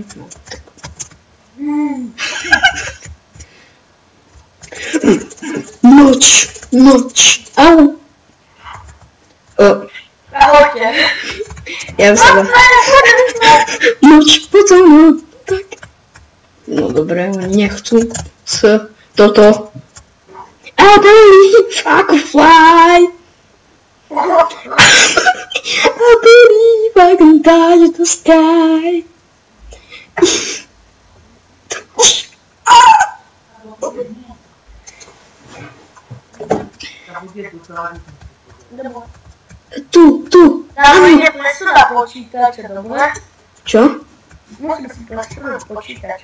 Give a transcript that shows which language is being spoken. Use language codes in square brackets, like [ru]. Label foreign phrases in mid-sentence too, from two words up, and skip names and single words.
[sk] No, tak. Noč, au. Ahojte. Ja už sa... Noč, potom, tak. No dobre, oni nechcú toto. [en] I believe I can fly. I believe I can touch the sky. [sk] Tu. Dáme ide presunúť počítače, dobre? Čo? Musím si presunúť počítač.